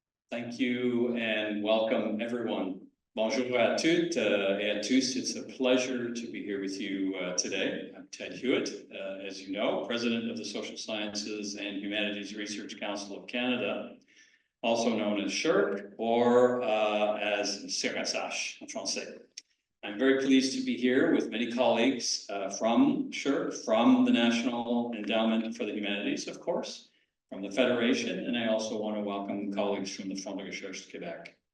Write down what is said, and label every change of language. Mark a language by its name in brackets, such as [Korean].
[English] Thank you and welcome everyone. [French] Bonjour à toutes et à tous. [English] It's a pleasure to be here with you today. I'm Ted Hewitt, as you know, President of the Social Sciences and Humanities Research Council of Canada, also known as SSHRC or as SSHRC [French] en français. [English] I'm very pleased to be here with many colleagues from SSHRC, from the National Endowment for the Humanities, of course, from the Federation, and I also want to welcome colleagues from the Fonds de Recherche Québec.